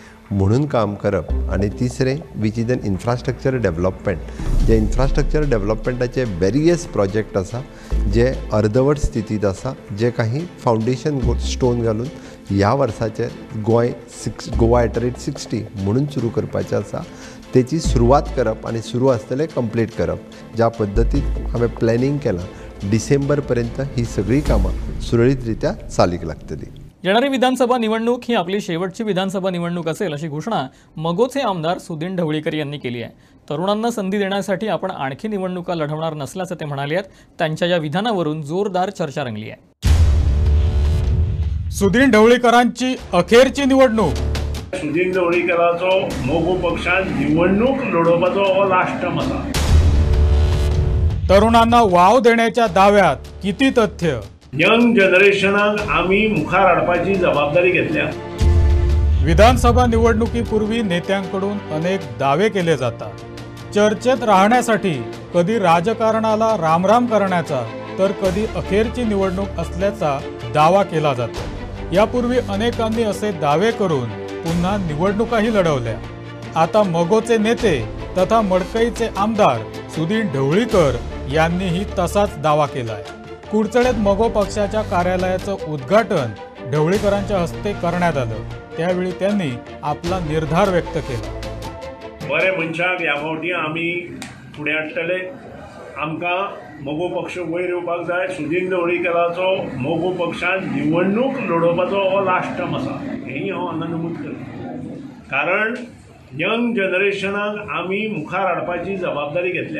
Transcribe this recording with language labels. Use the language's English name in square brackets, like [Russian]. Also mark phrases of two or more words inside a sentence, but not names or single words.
[Konkani] म्हणून काम करप आणि तिसरें [English] which is an infrastructure development [Konkani] जे इन्फ्रास्ट्रक्चर डेव्हलपमेंटाचे [English] various project [Konkani] आसा जे अर्दवट स्थितीत आसा जे काही फावंडेशन स्टोन घालून ह्या वर्साचे गोवा एटरेट 60 म्हणून सुरू करपाचें आसा तेची सुरवात करप आणि सुरू आसतलें कंप्लीट करप ज्या पद्दतीन हांवें प्लॅनिंग केलां डिसेंबर पर्यंत ही सगळीं कामां सुरळीत रित्या चालीक लागतली. [Marathi] येणारी विधानसभा निवडणूक ही आपली शेवटची विधानसभा निवडणूक असेल अशी घोषणा मगोचे आमदार सुदीन ढवळीकर यांनी केली आहे. तरुणांना संधी देण्यासाठी आपण आणखी निवडणुका लढवणार नसल्याचं ते म्हणाले आहेत. त्यांच्या या विधानावरून जोरदार चर्चा रंगली आहे. सुदीन ढवळीकरांची अखेरची निवडणूक. [Konkani] सुदीन ढवळीकराचो मोगो पक्षान निवडणूक लढोवपाचो हो [English] last term [Konkani] आसा. [Marathi] तरुणांना वाव देण्याच्या दाव्यात किती तथ्य. [Konkani] यंग जनरेशनाक आमी मुखार हाडपाची जबाबदारी घेतल्या. [Marathi] विधानसभा निवडणुकीपूर्वी नेत्यांकडून अनेक दावे केले जातात. चर्चेत राहण्यासाठी कधी राजकारणाला रामराम करण्याचा तर कधी अखेरची निवडणूक असल्याचा दावा केला जातो. यापूर्वी अनेकांनी असे दावे करून पुन्हा निवडणुकाही लढवल्या. आता मगोचे नेते तथा मडकईचे आमदार सुदीन ढवळीकर यांनीही तसाच दावा केलाय. कुडचडेत मगो पक्षाच्या कार्यालयाचं उद्घाटन ढवळीकरांच्या हस्ते करण्यात आलं. त्यावेळी त्यांनी आपला निर्धार व्यक्त केला. [Konkani] बरे मनशाक ह्या फावटी आमी फुडें हाडटले. आमकां मोगो पक्ष वयर येवपाक जाय. सुदीन ढवळीकराचो मोगो पक्षान निवडणूक लढोवपाचो हो [English] last term [Konkani] आसा हेंय हांव हांगा नमूद करता. कारण यंग जनरेशनाक आमी मुखार हाडपाची जबाबदारी घेतल्या.